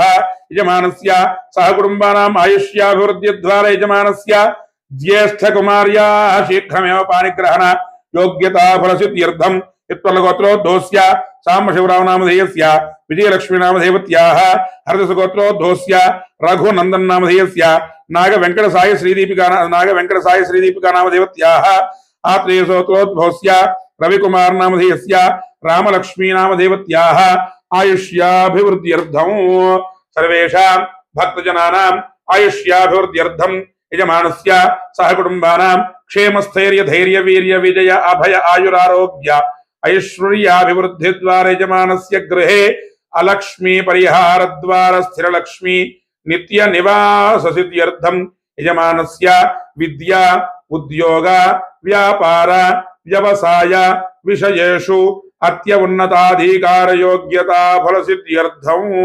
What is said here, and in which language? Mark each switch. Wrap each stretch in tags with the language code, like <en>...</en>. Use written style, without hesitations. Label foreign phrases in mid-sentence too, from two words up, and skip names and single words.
<sa>యజమానస్య సహకుటుంబానాం ఆయుష్యాభివృద్ధి ద్వారా యజమానస్య జ్యేష్ఠ కుమార్యాః శీఘ్రమేవ పాణిగ్రహణ యోగ్యతా ఫలసిద్ధ్యర్థం ఇత్వల గోత్రోద్భవస్య సాంబశివరావు నామధేయస్య విజయలక్ష్మీ నామధేవత్యాః హరిదస గోత్రోద్భవస్య రఘునందన్ నామధేయస్య నాగ వెంకట సాయి శ్రీదీపికా నామధేవత్యాః ఆత్రేయ గోత్రోద్భవస్య రవికుమార్ నామధేయస్య రామలక్ష్మీ నామధేవత్యాః ఆయుష్యాభివృద్ధ్యర్థం సర్వేషాం భక్తజనానాం ఆయుష్యాభివృద్ధ్యర్థం యజమానస్య సహ కుటుంబానాం క్షేమస్థైర్య ధైర్య వీర్య విజయ అభయ ఆయురారోగ్య ఐశ్వర్యాభివృద్ధి ద్వారా యజమానస్య గృహే अलक्ष्मी परिहार द्वार स्थिर लक्ष्मी नित्य निवास सिद्ध्यर्थम यजमानस्य विद्या उद्योग व्यापार व्यवसाय विषयेषु अत्युन्नताधिकार योग्यता फल सिद्ध्यर्थम</sa>